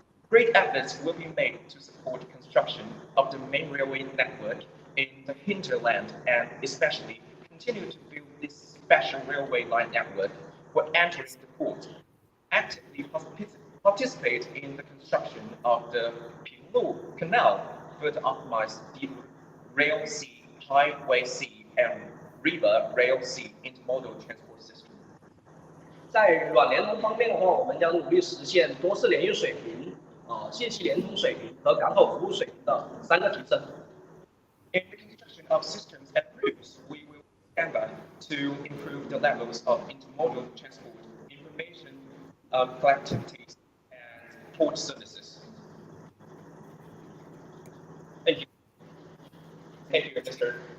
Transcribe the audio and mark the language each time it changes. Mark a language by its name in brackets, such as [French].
[English] Great efforts will be made to support construction of the main railway network in the hinterland and especially continue to build this special railway line network for entering the port. Actively participate in the construction of the Pinglu Canal, further optimize the rail sea, highway sea, and river rail sea intermodal transport system. [Chinese] 在软联通方面的话，我们将努力实现多式联运水平、信息联通水平和港口服务水平的3个提升。 [English] In the construction of systems and routes, we will endeavor to improve the levels of intermodal transport, information collectivities, and port services. Thank you. Thank you, Mr.